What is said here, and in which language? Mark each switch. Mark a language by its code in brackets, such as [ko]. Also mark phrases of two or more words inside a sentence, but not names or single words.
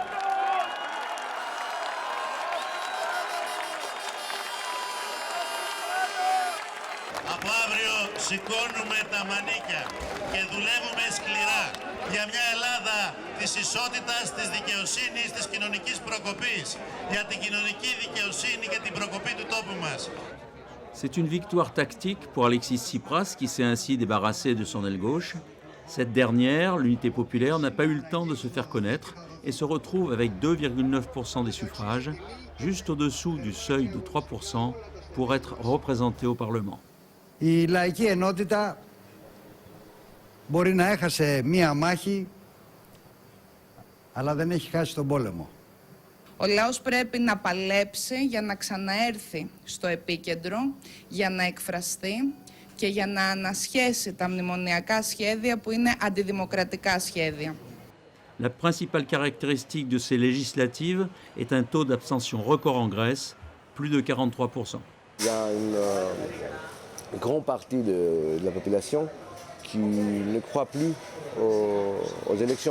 [el] Από αύριο σηκώνουμε τα μανίκια και δουλεύουμε σκληρά για μια Ελλάδα της ισότητας, της δικαιοσύνης, της κοινωνικής προκοπής, για την κοινωνική δικαιοσύνη και την προκοπή του τόπου μας. [fr] C'est une victoire tactique pour Alexis Tsipras qui s'est ainsi débarrassé de son aile gauche. Cette dernière, l'unité populaire, n'a pas eu le temps de se faire connaître et se retrouve avec 2,9% des suffrages, juste au-dessous du seuil de 3% pour être représenté au Parlement. [el] Η λαϊκή ενότητα μπορεί να έχασε μία μάχη, αλλά δεν έχει χάσει τον πόλεμο. Ο λαός πρέπει να παλέψει για να ξαναέρθει στο επίκεντρο, για να εκφραστεί και για να ανασχέσει τα μνημονιακά σχέδια που είναι αντιδημοκρατικά σχέδια. [fr] La principale caractéristique de ces législatives est un taux d'abstention record en Grèce, plus de 43%. Il y a une grande partie de la population qui ne croit plus aux élections.